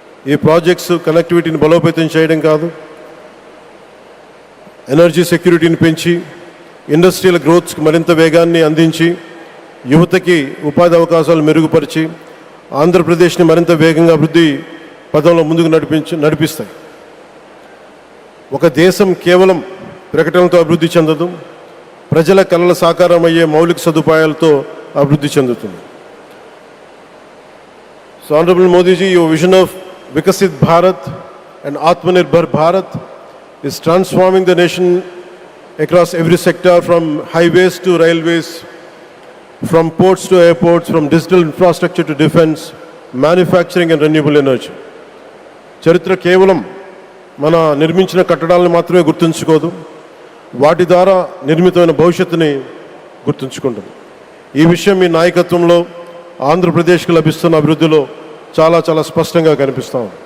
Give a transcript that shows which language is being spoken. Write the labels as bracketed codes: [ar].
[te] ఈ ప్రాజెక్ట్స్ కనెక్టివిటీని బలోపేతం చేయడం కాదు, ఎనర్జీ సెక్యూరిటీని పెంచి ఇండస్ట్రియల్ గ్రోత్స్కి మరింత వేగాన్ని అందించి యువతకి ఉపాధి అవకాశాలు మెరుగుపరిచి ఆంధ్రప్రదేశ్ని మరింత వేగంగా అభివృద్ధి పదంలో ముందుకు నడిపిస్తాయి. ఒక దేశం కేవలం ప్రకటనలతో అభివృద్ధి చెందదు, ప్రజల కళల సాకారం అయ్యే మౌలిక సదుపాయాలతో అభివృద్ధి చెందుతుంది. [en] So honourable Modiji, your vision of Viksit Bharat and Atmanirbhar Bharat is transforming the nation across every sector, from highways to railways, from ports to airports, from digital infrastructure to defense, manufacturing and renewable energy. [te] చరిత్ర కేవలం మన నిర్మించిన కట్టడాలను మాత్రమే గుర్తుంచుకోదు, వాటి ద్వారా నిర్మితమైన భవిష్యత్తుని గుర్తుంచుకుంటుంది. ఈ విషయం మీ నాయకత్వంలో ఆంధ్రప్రదేశ్కి లభిస్తున్న అభివృద్ధిలో చాలా చాలా స్పష్టంగా కనిపిస్తాం.